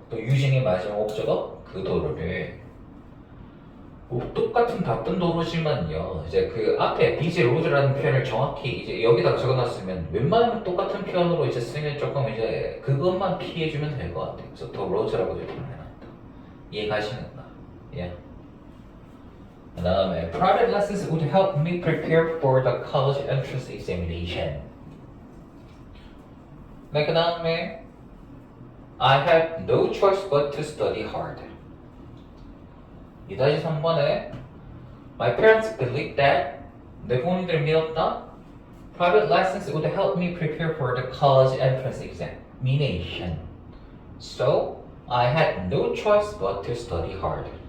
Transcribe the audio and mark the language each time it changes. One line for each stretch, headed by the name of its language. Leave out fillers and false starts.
Korean: 또 using의 마지막 목적어 그 도로를 똑같은 바쁜 도로지만요. 이제 그 앞에 busy road라는 표현을 정확히 이제 여기다가 적어놨으면 웬만하면 똑같은 표현으로 이제 쓰면 조금 이제 그것만 피해주면 될 것 같아요. 그래서 더 roads라고 이렇게 표현해놨다. 이해가시는가? 예.
English: 그 다음에 private lessons would help me prepare for the college entrance examination. 네, 그 다음에 I have no choice but to study hard.
Korean: 2-3번에 My parents believe that 내 부모님들 믿었다.
English: Private lessons would help me prepare for the college entrance examination. So I had no choice but to study hard.